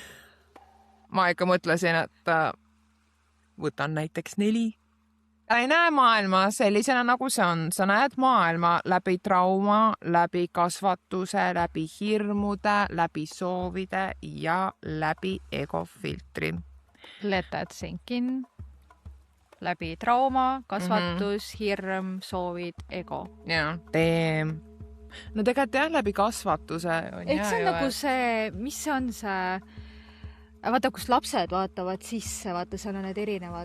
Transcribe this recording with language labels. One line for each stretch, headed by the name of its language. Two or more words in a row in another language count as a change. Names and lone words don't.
Estonian: Ma ikka mõtlesin, et võtan näiteks 4. Ta ei näe maailma sellisena, nagu see on. Sa näed maailma läbi trauma, läbi kasvatuse, läbi hirmude, läbi soovide ja läbi egofiltri.
English: Let that sink in.
Estonian: Läbi trauma, kasvatus, hirm, soovid, ego. Jaa. No tegelikult jah, läbi kasvatuse. Et see on nagu see, mis see on see, vaata, kus lapsed vaatavad sisse, vaata, seal on need erinevad.